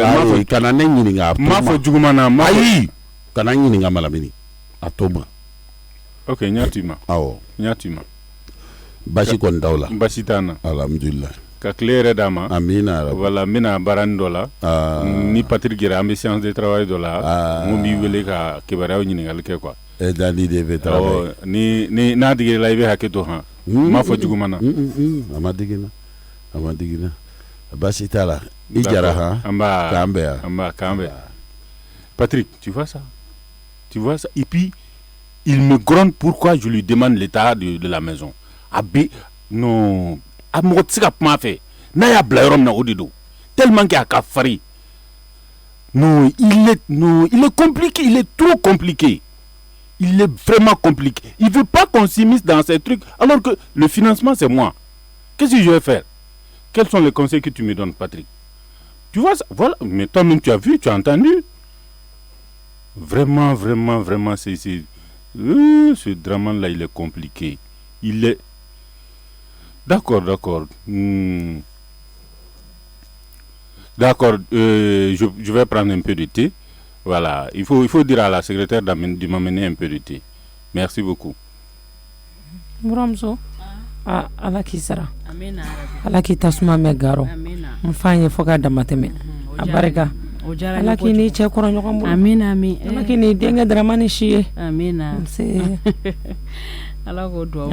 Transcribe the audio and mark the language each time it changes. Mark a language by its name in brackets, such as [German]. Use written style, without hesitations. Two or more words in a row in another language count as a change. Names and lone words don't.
[Bambara] ayi kana ne ɲininka. n m'a fɔ juguman na. ayi kana n ɲininka Malamini a to ma. ok n y'a to i ma. awɔ n y'a to i ma. basi kɔni t'aw la. basi t'an na. alhamdulilah. ka tile yɛrɛ d'a ma. amina. voilà n bɛna baaranin dɔ la. ni Patrick yɛrɛ an bɛ [French] séance de travail [Bambara] dɔ la. n ko b'i wele ka kibaruyaw ɲininkali kɛ quoi. dani de bɛ travail. ni n'a digir'i la i bɛ hakɛ to han. n m'a fɔ juguman na. a ma digi na basi t'a la i jara han. k'an bɛn yan. k'an bɛn. [French] Patrick tu vois ça et puis il me gronde pourquoi je lui demande l'état de la maison. [Bambara] non a mɔgɔ tɛ se ka kuma a fɛ n'a y'a bila yɔrɔ min na o de don [French] tellement que [Bambara] a ka farin. [French] non il est compliqué, il est trop compliqué. Il est vraiment compliqué. Il veut pas qu'on s'immisce dans ces trucs alors que le financement c'est moi. Qu'est-ce que je vais faire? Quels sont les conseils que tu me donnes, Patrick? Tu vois ça? Voilà, mais toi-même tu as vu, tu as entendu. Vraiment ce drame là il est compliqué. Il est d'accord. D'accord, je vais prendre un peu de thé. Voilà, il faut dire à la secrétaire de m'amener un peu de thé. Merci beaucoup. [Bambara] Muramso. Ala k'i sara. Amina. Ala k'i tasuma mɛn garo. Amina. N fa ye fo ka dama tɛmɛ. A barika. Ala k'i ni cɛ kɔrɔ ɲɔgɔn bolo. Amina. Ala k'i ni denkɛ Daramani si ye. Amina. Ala k'o duwawu.